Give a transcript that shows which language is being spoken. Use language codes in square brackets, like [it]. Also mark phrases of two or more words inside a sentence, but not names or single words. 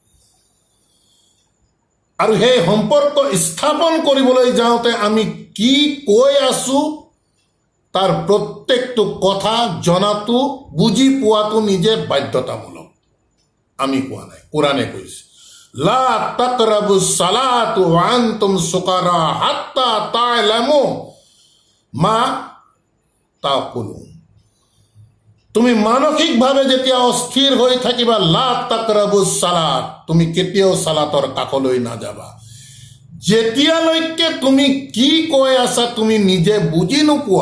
[as] আৰু সেই সম্পৰ্ক স্থাপন কৰিবলৈ যাওঁতে আমি কি কৈ আছো তাৰ প্ৰত্যেকটো কথা জনাটো বুজি পোৱাটো নিজে বাধ্যতামূলক। আমি কোৱা নাই, কোৰাণে কৈছে [ar] لا تقربوا الصلاة وأنتم سكارى حتى تعلموا ما تقولون. [as] তুমি মানসিকভাৱে যেতিয়া অস্থিৰ হৈ থাকিবা, [ar] لا تقربوا الصلاة, [as] তুমি কেতিয়াও সালাতৰ কাষলৈ নাযাবা যেতিয়ালৈকে তুমি কি কৈ আছা তুমি নিজে বুজি নোপোৱা।